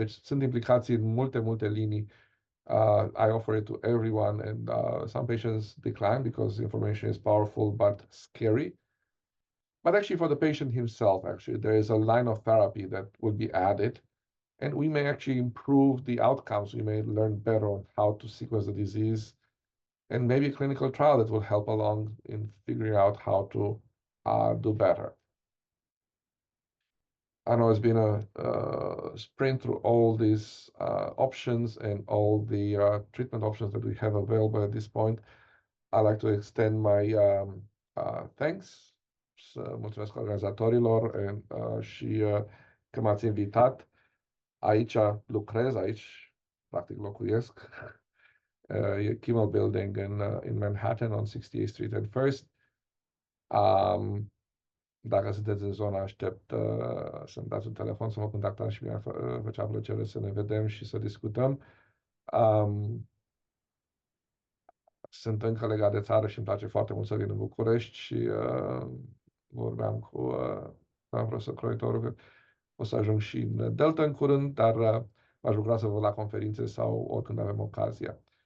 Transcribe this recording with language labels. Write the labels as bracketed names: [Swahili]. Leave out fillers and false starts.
[Romanian] Deci sunt implicații în multe linii. [English] I offer it to everyone, and some patients decline because the information is powerful but scary. But actually for the patient himself, actually, there is a line of therapy that will be added, and we may actually improve the outcomes. We may learn better on how to sequence the disease, and maybe a clinical trial that will help along in figuring out how to do better. I know it's been a sprint through all these options and all the treatment options that we have available at this point. I'd like to extend my thanks. [Romanian] Să mulțumesc organizatorilor și că m-ați invitat. Aici lucrez, aici practic locuiesc. [English] chemo building in Manhattan on 68th Street and First. [Romanian] Dacă sunteți în zona, aștept să-mi dați un telefon, să mă contactați și mi-ar făcea plăcere să ne vedem și să discutăm. Sunt încă legat de țară și îmi place foarte mult să vin în București și vorbeam cu profesor Croitorul că o să ajung și în Delta în curând, dar aș bucura să văd la conferințe sau oricând avem ocazia.